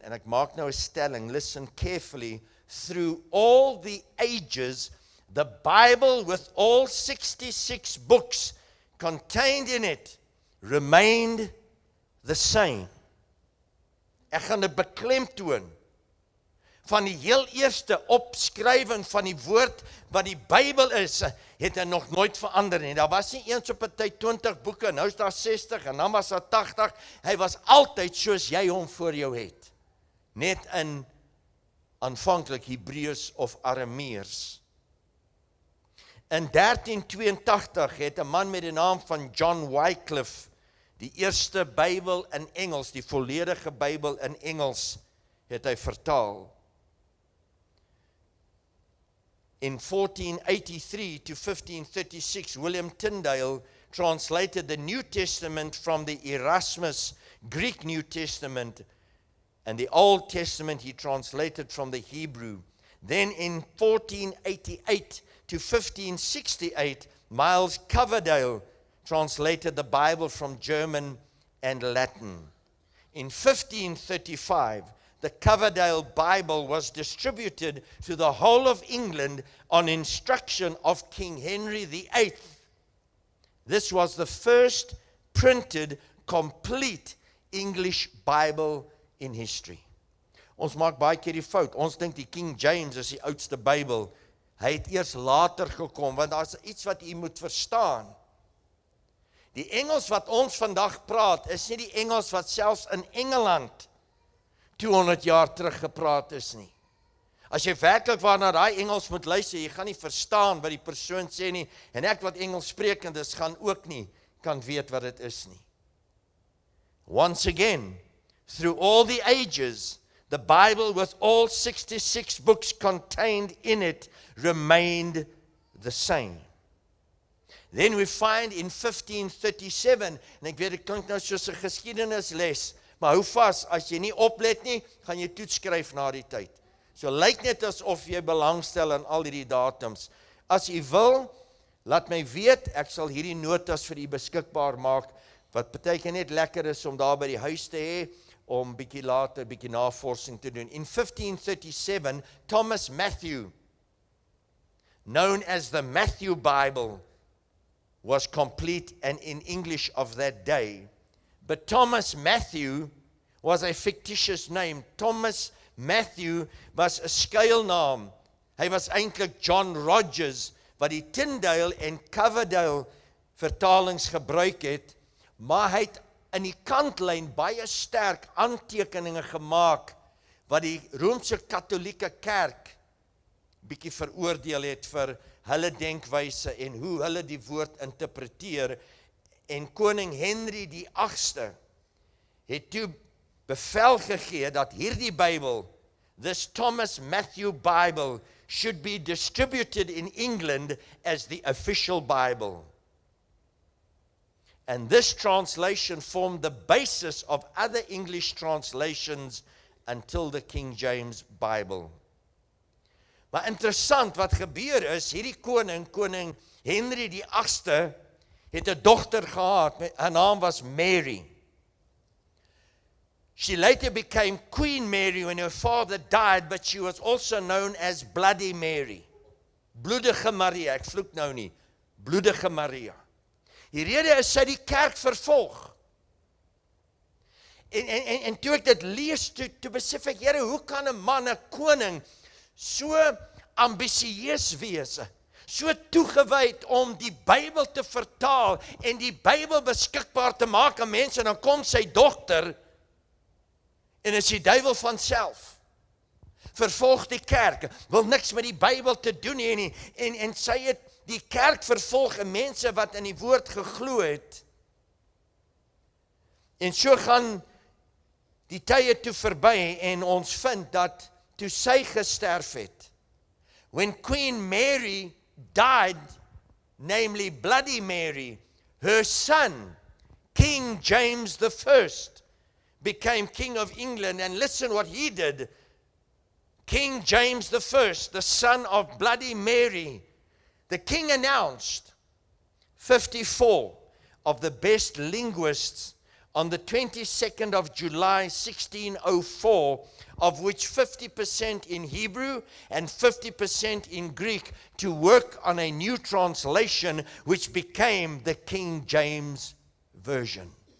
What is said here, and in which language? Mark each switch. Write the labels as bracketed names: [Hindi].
[Afrikaans] En ek maak nou 'n stelling, [English] listen carefully, through all the ages, the Bible with all 66 books contained in it remained the same. [Afrikaans] Ek gaan dit beklemtoon. Van die heel eerste opskrywing van die woord wat die Bybel is, het hy nog nooit verander nie. Daar was nie eens op 'n tyd 20 boeke, nou is daar 60 en dan was daar 80. Hy was altyd soos jy hom voor jou het. Net in aanvanklik Hebreëus of Arameers. In 1382 het 'n man met die naam van John Wycliffe die eerste Bybel in Engels, die volledige Bybel in Engels, het hy vertaal. [English] In 1483 to 1536, William Tyndale translated the New Testament from the Erasmus Greek New Testament, and the Old Testament he translated from the Hebrew. Then in 1488 to 1568, Miles Coverdale translated the Bible from German and Latin. In 1535, the Coverdale Bible was distributed to the whole of England on instruction of King Henry VIII. This was the first printed, complete English Bible in history. [Afrikaans] Ons maak baie keer die fout. Ons dink die King James is die oudste Bybel. Hy het eers later gekom, want daar's iets wat u moet verstaan. Die Engels wat ons vandag praat, is nie die Engels wat selfs in Engeland 200 jaar terug gepraat is nie. As jy werklik waar na daai Engels moet luister, jy gaan nie verstaan wat die persoon sê nie, en ek wat Engels sprekend is, gaan ook nie kan weet wat dit is nie. [English] Once again, through all the ages, the Bible with all 66 books contained in it remained the same. Then we find in 1537, [Afrikaans] en ek weet dit klink nou soos 'n geskiedenisles, maar hou vas, as jy nie oplet nie, gaan jy toets skryf na die tyd. So lyk net asof jy belangstel in al hierdie datums. As jy wil, laat my weet, ek sal hierdie notas vir u beskikbaar maak, wat partykeer net lekker is om daar by die huis te hê, om bietjie later, bietjie navorsing te doen. [English] In 1537, Thomas Matthew, known as the Matthew Bible, was complete and in English of that day. But Thomas Matthew was a fictitious name. [Afrikaans] Thomas Matthew was 'n skuilnaam. Hy was eintlik John Rogers, wat die Tyndale en Coverdale vertalings gebruik het, maar hy het in die kantlyn baie sterk aantekeninge gemaak wat die Romeinse Katolieke Kerk bietjie veroordeel het vir hulle denkwyse en hoe hulle die woord interpreteer. En koning Henry die 8ste het toe bevel gegee dat hierdie Bybel, [English] this Thomas Matthew Bible, should be distributed in England as the official Bible. And this translation formed the basis of other English translations until the King James Bible. [Afrikaans] Maar interessant wat gebeur is, hierdie koning Henry die 8ste, het 'n dogter gehad, haar naam was Mary. [English] She later became Queen Mary when her father died, but she was also known as Bloody Mary. [Afrikaans] Bloedige Maria, ek vloek nou nie, bloedige Maria. Die rede is sy die kerk vervolg. En toe ek dit lees, toe besef ek, Here, hoe kan 'n man, 'n koning, so ambisieus wees, so toegewyd om die Bybel te vertaal en die Bybel beskikbaar te maak aan mense, en dan kom sy dogter, en is die duiwel van self, vervolg die kerk, wil niks met die Bybel te doen hê nie, en sy het die kerk vervolg, en mense wat in die woord geglo het, en so gaan die tye toe verby, en ons vind dat toe sy gesterf het, [English] when Queen Mary died, namely Bloody Mary, her son, King James I, became King of England, and listen what he did. King James I, the son of Bloody Mary, the king announced 54 of the best linguists on the 22nd of July 1604, of which 50% in Hebrew and 50% in Greek, to work on a new translation which became the King James Version.